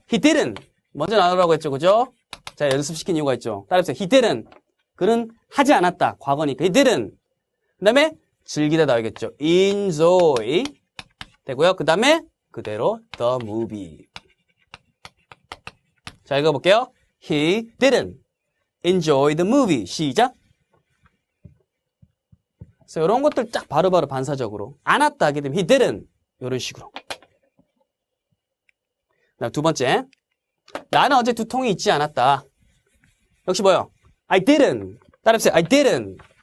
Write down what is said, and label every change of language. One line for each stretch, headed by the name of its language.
English: he didn't
Korean: 먼저 나오라고 했죠. 그죠? 자, 연습시킨 이유가 있죠. 따라해보세요.
English: he didn't
Korean: 그는 하지 않았다. 과거니까 he didn't 그 다음에 즐기다 나오겠죠. enjoy 되고요. 그 다음에 그대로 the movie. 자, 읽어볼게요.
English: He didn't enjoy the movie.
Korean: 시작. 그래서 이런 것들 쫙 바로바로 반사적으로 안 왔다 하게 되면 he didn't 이런 식으로. 두 번째. 나는 어제 두통이 있지 않았다. 역시 뭐요?
English: I didn't.
Korean: 따라해보세요. I didn't.